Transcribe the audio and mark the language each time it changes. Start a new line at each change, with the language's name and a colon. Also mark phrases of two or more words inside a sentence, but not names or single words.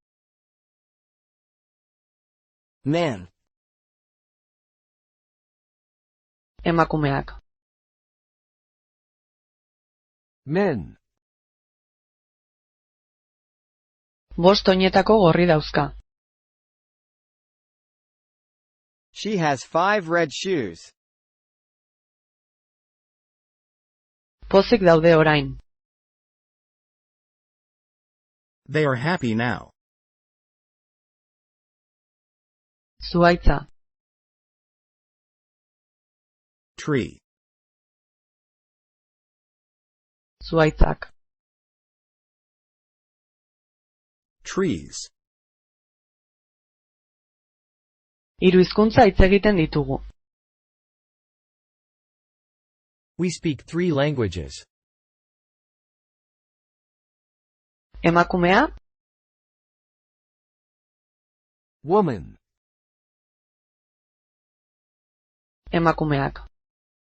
English: Man.
Basque: Emakumeak.
English: Men.
Basque: Bost oinetako gorri dauzka.
English: She has 5 red shoes.
Basque: Pozik daude orain.
English: They are happy now.
Basque: Zuhaitza.
English: Tree.
Basque: Zuhaitzak.
English: Trees.
Basque: Hiru hizkuntza hitz egiten ditugu.
English: We speak 3 languages.
Basque: Emakumea.
English: Woman.
Basque: Emakumeak.